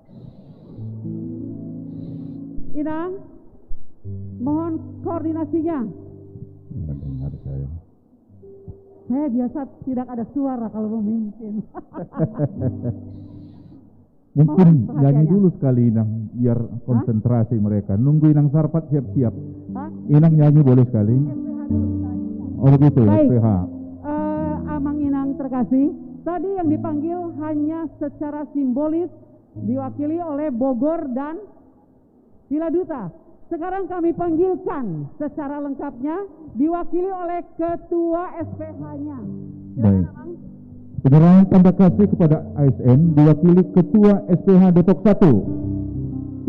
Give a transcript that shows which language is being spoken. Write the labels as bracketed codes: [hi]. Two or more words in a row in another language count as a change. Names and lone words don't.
[id] Inang, mohon koordinasinya. Dengar saya. Saya biasa tidak ada suara kalau memimpin. Mungkin Mohon nyanyi perhatiannya. dulu sekali Inang, biar konsentrasi mereka. Nunggu Inang Sarpat siap-siap. Hah? Inang nyanyi boleh sekali. Oh begitu, Baik. SPH. [bbc] Amang Inang [id] terkasih, tadi yang dipanggil hanya secara simbolis diwakili oleh Bogor dan Viladuta. Sekarang kami panggilkan secara lengkapnya diwakili oleh Ketua SPH-nya. Baik. Penyerahan tanda kasih kepada ASN diwakili Ketua SPH Depok 1.